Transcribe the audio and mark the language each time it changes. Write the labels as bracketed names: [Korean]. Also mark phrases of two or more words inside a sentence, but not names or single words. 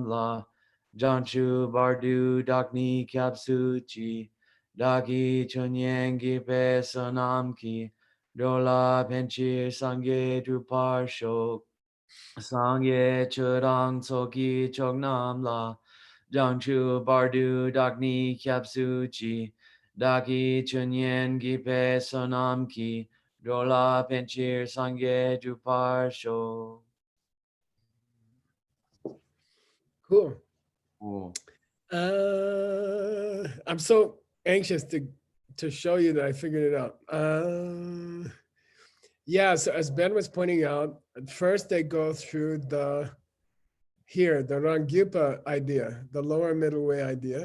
[Tibetan] ལ། བྱང་ཆུབ་བར་དུ་བདག་ནི་སྐྱབས་སུ་མཆི། བདག་གིས་སྦྱིན་སོགས་བགྱིས་པའི་བསོད་ནམས་ཀྱིས། འགྲོ་ལ་ཕན་ཕྱིར་སངས་རྒྱས་འགྲུབ་པར་ཤོག། སངས་རྒྱས་ཆོས་དང་ཚོགས་ཀྱི་མཆོག་རྣམས་ལ། བྱང་ཆུབ་བར་དུ་བདག་ནི་སྐྱབས་སུ་མཆི། བདག་གིས་སྦྱིན་སོགས་བགྱིས་པའི་བསོད་ནམས་ཀྱིས། འགྲོ་ལ་ཕན་ཕྱིར་སངས་རྒྱས་འགྲུབ་པར་ཤོག. [English] Cool. Cool. I'm so anxious to show you that I figured it out. Yeah, so as Ben was pointing out, at first they go through the Rangyupa idea, the lower middle way idea.